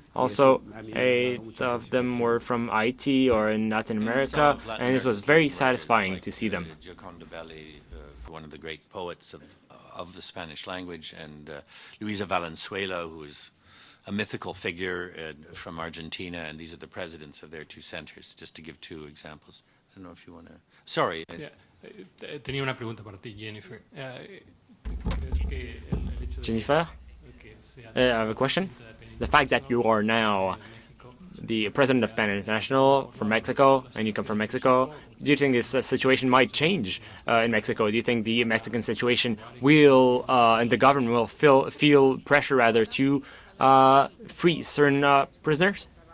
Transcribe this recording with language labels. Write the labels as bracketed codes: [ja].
[en] Also, 8 of them were from IT or in Latin America, and it was very satisfying to see them. Gioconda Belli, one of the great poets of the Spanish language, and Luisa Valenzuela, who is a mythical figure from Argentina, and these are the presidents of their 2 centers, just to give 2 examples. I don't know if you want to... Sorry. Yeah. [es] Tenía una pregunta para ti, Jennifer. [en] Jennifer, I have a question. The fact that you are now the president of PEN International from Mexico, and you come from Mexico, do you think this situation might change in Mexico? Do you think the Mexican situation will, and the government will feel pressure rather to free certain prisoners?